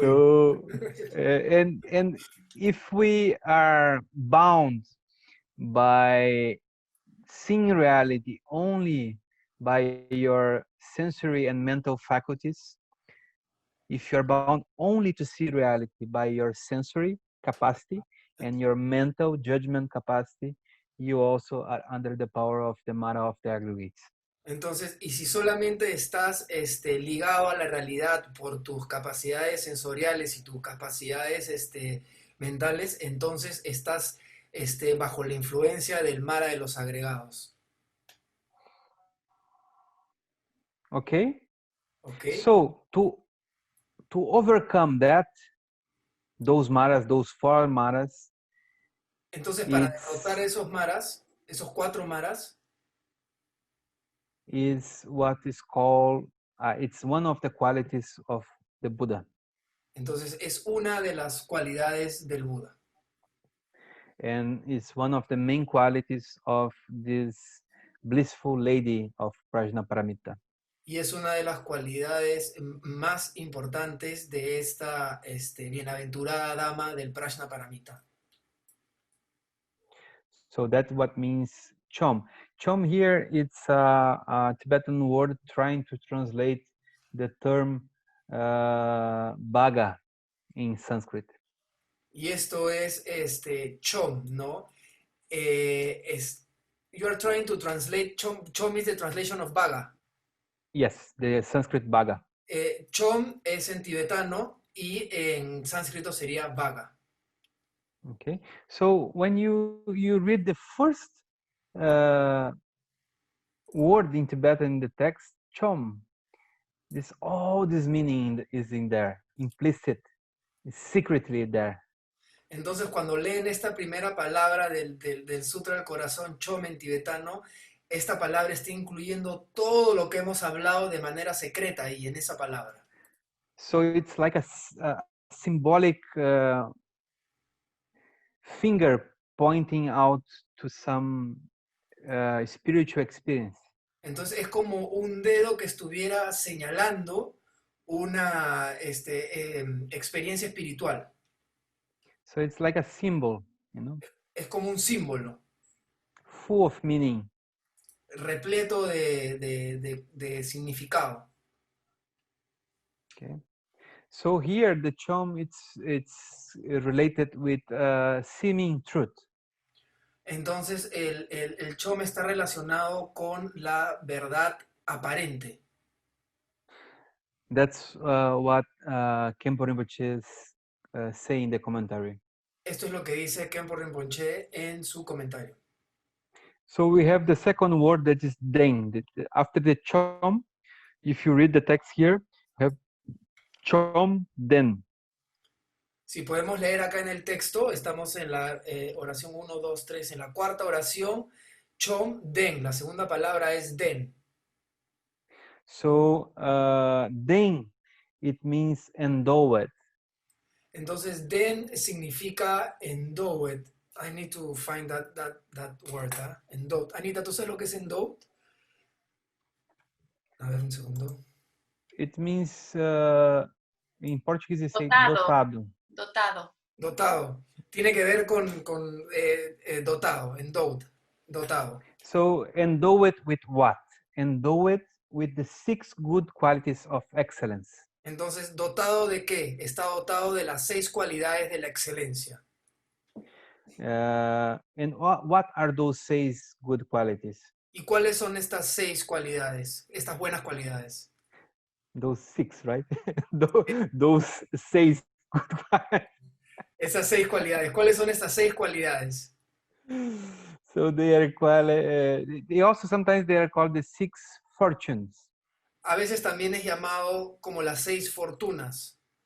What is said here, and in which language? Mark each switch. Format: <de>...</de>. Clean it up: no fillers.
<en>So, and if we are bound by seeing reality only by your sensory and mental faculties, if you're bound only to see reality by your sensory capacity and your mental judgment capacity, you also are under the power of the Mara of the aggregates.</en> <es>Entonces, y si solamente estás ligado a la realidad por tus capacidades sensoriales y tus capacidades mentales, entonces estás bajo la influencia del Mara de los agregados.</es> <en>Okay?</en> <es>¿Ok?</es> <en>So, to overcome that, those maras, those four maras,</en> <es>Entonces, para derrotar esos maras, esos 4 maras,</es> <en>is what is called, it's one of the qualities of the Buddha.</en> <es>entonces es una de las cualidades del Buda.</es> <en>And it's one of the main qualities of this blissful lady of Prajnaparamita.</en> <es>Y es una de las cualidades más importantes de esta bienaventurada dama del Prajnaparamita.</es> <en>So that's what means chom. Chom here, it's a Tibetan word trying to translate the term bhaga in Sanskrit.</en> <es>Y esto es chom, ¿no?</es> <en>You are trying to translate, chom is the translation of bhaga. Yes, the Sanskrit bhaga.</en> <es>Chom es en tibetano y en sánscrito sería bhaga.</es> <en>Okay, so when you read the first word in Tibetan in the text, chom. All this meaning is in there, implicit, secretly there.</en> <es>Entonces, cuando leen esta primera palabra del Sutra del Corazón, Chom en tibetano, esta palabra está incluyendo todo lo que hemos hablado de manera secreta ahí en esa palabra.</es> <en>So it's like a symbolic finger pointing out to some spiritual experience.</en> <es>Entonces, es como un dedo que estuviera señalando una experiencia espiritual.</es> <en>So it's like a symbol, you know,</en> <es>Es como un símbolo,</es> <en>full of meaning.</en> <es>repleto de significado.</es> <en>Okay. So here the chom, it's related with seeming truth.</en> <es>Entonces, el Chom está relacionado con la verdad aparente.</es> <en>That's what Khenpo Rinpoche say in the commentary.</en> <es>Esto es lo que dice Khenpo Rinpoche en su comentario.</es> <en>So we have the second word that is den. After the chom, if you read the text here, we have chom den.</en> <es>Si podemos leer acá en el texto, estamos en la oración 1, 2, 3, en la cuarta oración, Chom Den, la segunda palabra es Den.</es> <en>So den, it means endowed.</en> <es>Entonces, Den significa</es> <en>endowed. I need to find that word,</en> <es>¿eh?</es> <en>Endowed.</en> <es>Anita, ¿tú sabes lo que es endowed? A ver, un segundo.</es> <en>It means, in Portuguese, they say</en> <es>Dotado. dotado. Dotado. Dotado. Tiene que ver con dotado, endowed, dotado.</es> <en>So endowed with what? Endowed with the 6 good qualities of excellence.</en> <es>Entonces, ¿dotado de qué? Está dotado de las 6 cualidades de la excelencia. And what are those 6 good qualities? ¿Y cuáles son estas 6 cualidades, estas buenas cualidades? Those 6, right? Those 6 good qualities. Esas 6 cualidades. ¿Cuáles son estas 6 cualidades?</es> <en>So they are they also sometimes they are called the 6 fortunes.</en> <es>A veces también es llamado como las 6 fortunas.</es>